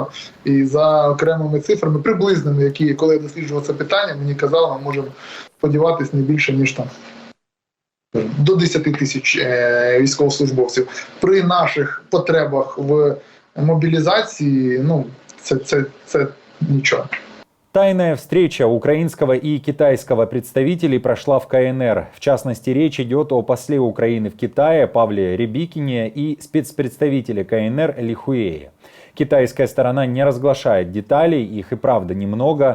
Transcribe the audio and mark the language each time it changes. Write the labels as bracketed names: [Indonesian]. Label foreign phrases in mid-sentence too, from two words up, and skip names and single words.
[Ukrainian] І за окремими цифрами, приблизними, які, коли я досліджував це питання, мені казали, ми можемо сподіватися не більше, ніж там до 10 тисяч військовослужбовців. [Russian] При наших потребах в мобилизации, це ничего. Тайная встреча украинского и китайского представителей прошла в КНР. В частности, речь идет о после Украины в Китае Павле Рябикине и спецпредставителе КНР Ли Хуэе. Китайская сторона не разглашает деталей, их и правда немного.